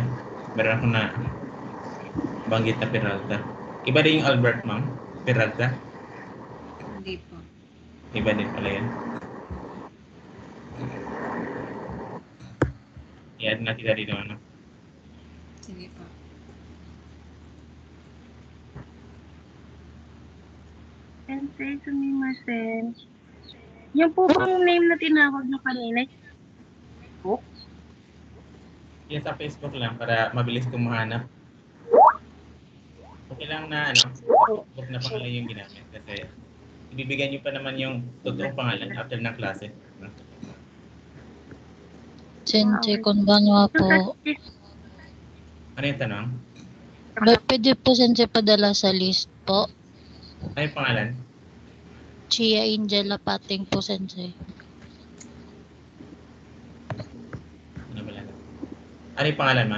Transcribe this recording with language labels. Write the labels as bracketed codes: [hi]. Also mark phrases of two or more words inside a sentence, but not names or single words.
[tl] Meron ako na banggit na Peralta. Iba din yung Albert, ma'am? Peralta? Hindi po. Iba din pala yun. I-add na kita dito, ano? Sige po. [ja] 先生、すみません. [tl] Yung po bang name na tinawag nyo kanina? Facebook? Yan sa Facebook lang para mabilis kong mahanap. Okay lang na ano, Facebook na pangalan yung ginamit kasi ibibigyan nyo pa naman yung totoong pangalan after ng klase. [ja] 先生、こんばんは [tl] po. Ano yung tanong? Pwede po sensei padala sa list po. Ano yung pangalan? Chia Angel Lapating po sensei. Ano ba lang? Ano yung pangalan, ma'am?